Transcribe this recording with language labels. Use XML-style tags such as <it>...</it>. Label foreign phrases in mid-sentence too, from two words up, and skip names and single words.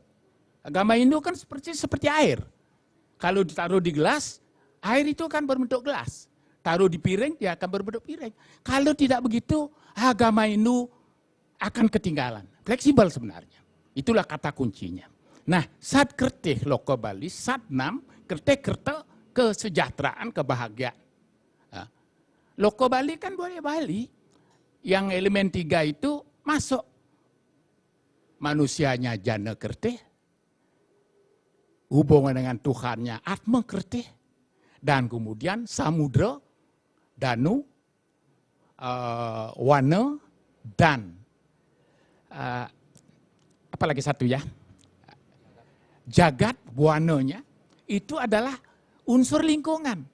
<id>Agama Hindu kan seperti air. Kalau ditaruh di gelas, air itu akan berbentuk gelas. Taruh di piring, dia akan berbentuk piring. Kalau tidak begitu, agama Hindu akan ketinggalan. Fleksibel sebenarnya. Itulah kata kuncinya. Nah, Satketi Lokobale, Satnam, Kerte kesejahteraan, kebahagiaan. Nah, Lokobale kan budaya Bali. Yang elemen 3 itu masuk. Manusianya Jana Kerte, hubungan dengan Tuhannya Atma Kerte, dan kemudian samudra, danu, wana, dan apalagi satu ya, jagat buananya itu adalah unsur lingkungan.</id>